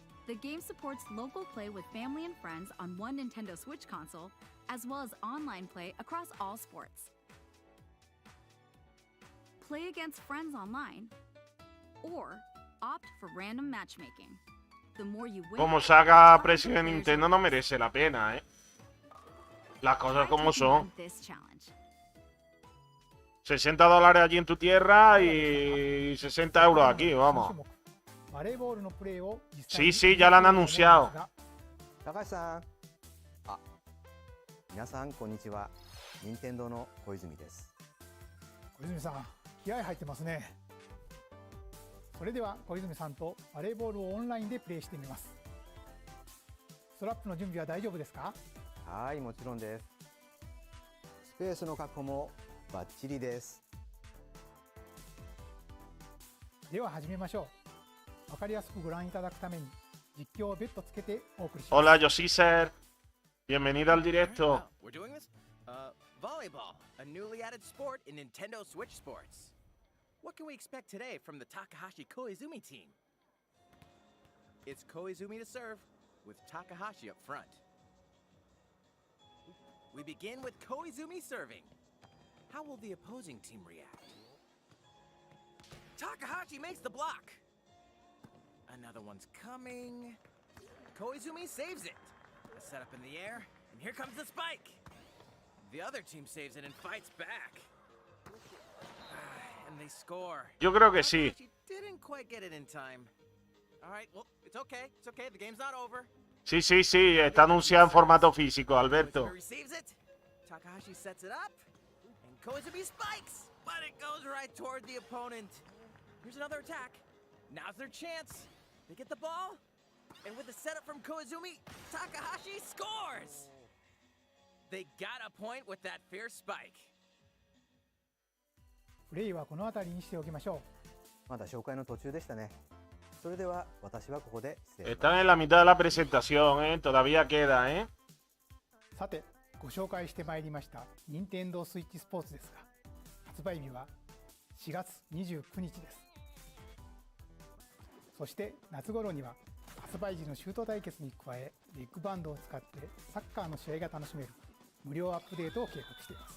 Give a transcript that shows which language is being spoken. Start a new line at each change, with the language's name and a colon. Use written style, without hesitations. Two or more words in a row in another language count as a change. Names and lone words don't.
English: The game supports local play with family and friends on one Nintendo Switch console, as well as online play across all sports. Play against friends online, or opt for random matchmaking. The more you win,
Spanish: Como saga precio de Nintendo no merece la pena, ¿eh? Las cosas como son.
English: this challenge.
Spanish: $60 allí en tu tierra y 60 euros aquí, vamos.
Japanese: バレーボールのプレーを実際
Spanish: Sí,
Japanese: に
Spanish: sí, ya lo han anunciado.
Japanese: 高橋さん、あ、皆さんこんにちは。任天堂の小泉です。小泉さん、気合入ってますね。それでは小泉さんとバレーボールをオンラインでプレーしてみます。ストラップの準備は大丈夫ですか？はい、もちろんです。スペースの確保もバッチリです。では始めましょう。わかりやすくご覧いただくために実況を別途つけてお送りします。
Spanish: Hola, Yosiser. Bienvenido al directo.
English: We're doing this? Volleyball, a newly added sport in Nintendo Switch Sports. What can we expect today from the Takahashi Koizumi team? It's Koizumi to serve, with Takahashi up front. We begin with Koizumi serving. How will the opposing team react? Takahashi makes the block. Another one's coming. Koizumi saves it. A setup in the air, and here comes the spike. The other team saves it and fights back. And they score.
Spanish: Yo creo que sí.
English: Takahashi didn't quite get it in time. All right, well, it's okay. It's okay. The game's not over.
Spanish: Sí, sí, sí, está anunciado en formato físico, Alberto.
English: Koizumi receives it. Takahashi sets it up. And Koizumi spikes, but it goes right toward the opponent. Here's another attack. Now's their chance. They get the ball. And with the setup from Koizumi, Takahashi scores. They got a point with that fierce spike.
Japanese: プレイはこの辺りにしておきましょう。まだ紹介の途中でしたね。それでは私はここで失礼します。
Spanish: Están en la mitad de la presentación, ¿eh? Todavía queda, ¿eh?
Japanese: さて、ご紹介してまいりました任天堂スイッチスポーツですが、発売日は4月29日です。そして夏頃には発売時のシュート対決に加え、ビッグバンドを使ってサッカーの試合が楽しめる無料アップデートを計画しています。